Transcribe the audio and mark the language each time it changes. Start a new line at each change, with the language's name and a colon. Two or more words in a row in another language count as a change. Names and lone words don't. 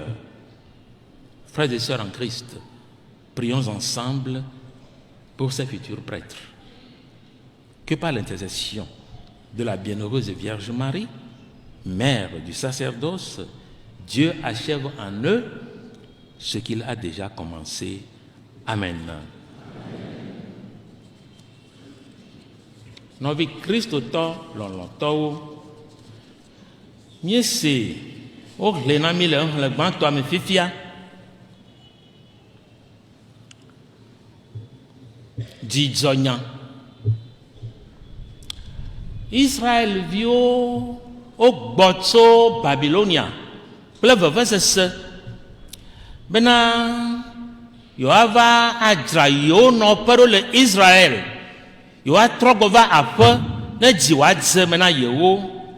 French: Frères et sœurs en Christ, prions ensemble pour ces futurs prêtres. Que par l'intercession de la bienheureuse Vierge Marie, mère du sacerdoce, Dieu achève en eux ce qu'il a déjà commencé. Amen.
Ewe: Novi Christo to lɔlɔtɔwo miese wo hle na mi le xlẽ gbãtɔa me fifia dzidzɔnya Israelviwo wogbɔ tso Babilonia kple vevesese bena yewoava adzra yewo nɔƒe ɖo le Israel, yewoatrɔ gbɔ va aƒe ne dzi woadze me na yewo.